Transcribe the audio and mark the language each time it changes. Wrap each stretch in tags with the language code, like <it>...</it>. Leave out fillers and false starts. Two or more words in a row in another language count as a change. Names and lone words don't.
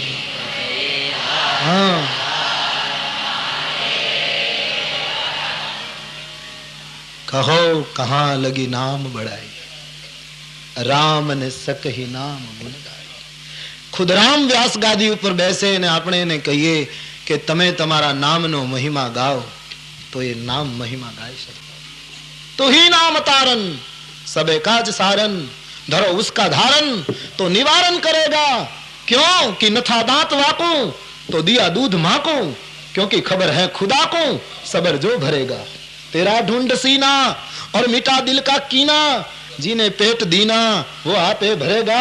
<hi>हाँ कहो कहाँ लगी नाम बढ़ाई, राम ने सकही नाम गुण गाई। खुद राम व्यास गादी</hi> <gu>ઉપર બેસે ને આપણે એને કહીએ કે તમે તમારા નામનો મહિમા ગાઓ તો એ નામ મહિમા ગાઈ શકે।</gu> <hi>तो ही नाम तारन सबे काज सारन, धरो उसका धारन तो निवारण करेगा। क्यों कि नथा दांत वाको तो दिया दूध माको, क्योंकि खबर है खुदा को सबर जो भरेगा। तेरा ढूंढ सीना और मिटा दिल का कीना, जिन्हें पेट दीना वो आपे भरेगा।</hi>